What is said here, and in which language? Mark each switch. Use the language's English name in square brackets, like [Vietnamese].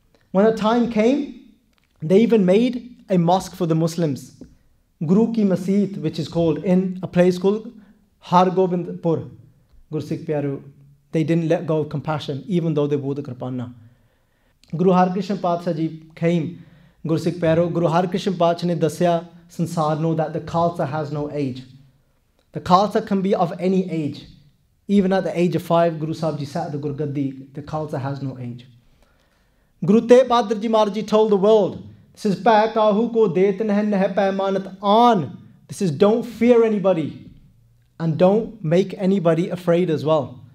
[English] When the time came, they even made a mosque for the Muslims. Guru Ki Masjid, which is called in a place called Hargobindpur, Guru Sikh Pyaro. They didn't let go of compassion, even though they wore the kirpana. Guru Harkrishna Patsha Ji came. [Punjabi] ਗੁਰਸਿੱਖ ਪਿਆਰੋ, ਗੁਰੂ ਹਰਕ੍ਰਿਸ਼ਨ ਪਾਤਸ਼ਾਹ ਨੇ ਦੱਸਿਆ ਸੰਸਾਰ ਨੂੰ [English] that the Khalsa has no age. The Khalsa can be of any age. Even at the age of 5, Guru Sahib Ji sat at the Gurgaddi. The Khalsa has no age. Guru Tegh Bahadur Ji Maharaj Ji told the world, this is Pੈ Kahu Ko Det Neh Neh Paimanat An. This is don't fear anybody. And don't make anybody afraid as well.